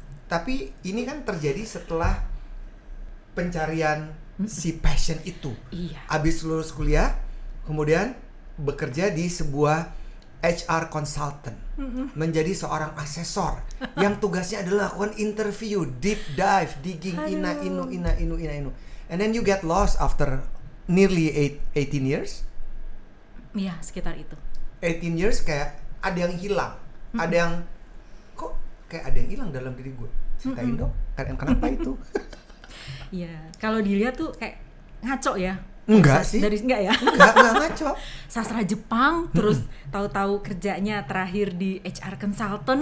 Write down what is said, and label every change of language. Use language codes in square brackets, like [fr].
[id] Tapi ini kan terjadi setelah pencarian si passion itu. Iya. Abis lulus kuliah, kemudian bekerja di sebuah HR consultant, menjadi seorang asesor yang tugasnya adalah lakukan interview, [en] deep dive, digging, [id] ina inu. [en] And then you get lost after nearly 18 years. [id] Iya, sekitar itu. [en] 18 years [id] kayak ada yang hilang, ada yang kok kayak ada yang hilang dalam diri gue. Ceritain dong, kenapa itu? Iya, kalau dilihat tuh kayak ngaco ya. Enggak sih. Enggak ya? Enggak ngaco. Sastra Jepang, terus tahu-tahu kerjanya terakhir di HR consultant.